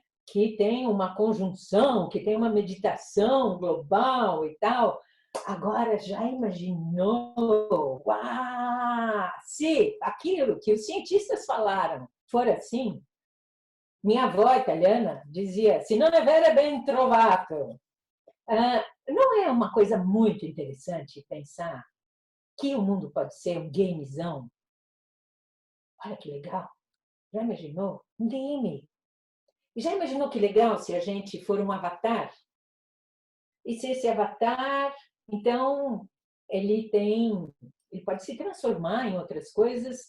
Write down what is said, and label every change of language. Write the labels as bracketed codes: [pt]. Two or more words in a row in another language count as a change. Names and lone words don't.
[pt] Que tem uma conjunção, que tem uma meditação global e tal. Agora, já imaginou? Uau! Se aquilo que os cientistas falaram for assim, minha avó italiana dizia, [it] se non è vero è ben trovato. [pt] Não é uma coisa muito interessante pensar que o mundo pode ser um gamezão? Olha que legal. Já imaginou? Um game. E já imaginou que legal se a gente for um avatar? E se esse avatar, então, ele pode se transformar em outras coisas.